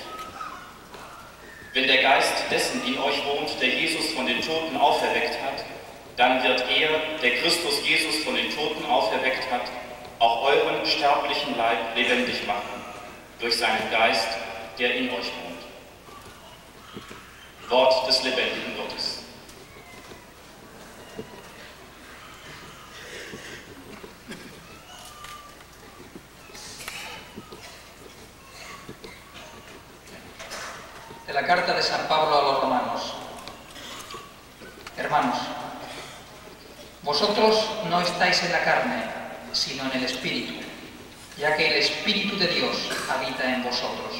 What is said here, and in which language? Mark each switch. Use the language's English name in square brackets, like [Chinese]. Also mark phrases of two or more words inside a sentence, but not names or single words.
[German] Wenn der Geist dessen in euch wohnt, der Jesus von den Toten auferweckt hat, dann wird er, der Christus Jesus von den Toten auferweckt hat, auch euren sterblichen Leib lebendig machen, durch seinen Geist, der in euch wohnt. Wort des lebendigen Gottes. [Spanish] De la carta de San Pablo a los romanos. Hermanos, vosotros no estáis en la carne, sino en el Espíritu, ya que el Espíritu de Dios habita en vosotros.